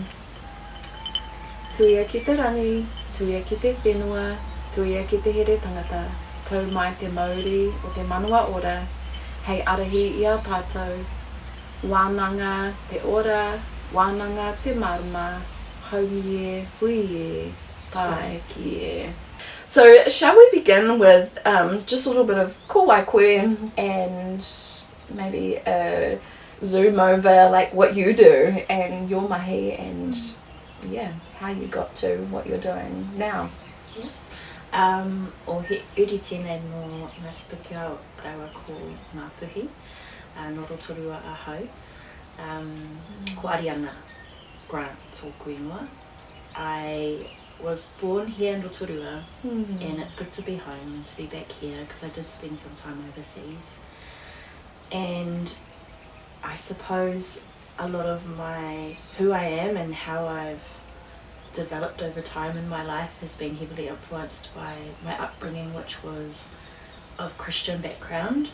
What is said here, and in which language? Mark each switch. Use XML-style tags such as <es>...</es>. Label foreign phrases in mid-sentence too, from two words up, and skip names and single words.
<mi>Tuia ki te rangi, tuia ki te whenua, tuia ki te here tangata, tau mai te mauri o te manawa ora, hei arahi i a tātou, wānanga te ora, wānanga te marama, haumi e, hui e, tai ki e.</mi> <en>So shall we begin with just a little bit of</en> <mi>ko wai koe</mi> <en>and maybe a zoom over like what you do and your mahi and yeah, how you got to what you're doing now.</en> <mi>O he uri tēnei no ngā tipiki o rawa ko ngā puhi, no Rotorua a hau. Ko Ariana Grant tōku ingoa.</mi> <en>I was born here in Rotorua and it's good to be home and to be back here because I did spend some time overseas. And I suppose a lot of who I am and how I've developed over time in my life has been heavily influenced by my upbringing, which was of Christian background.</en>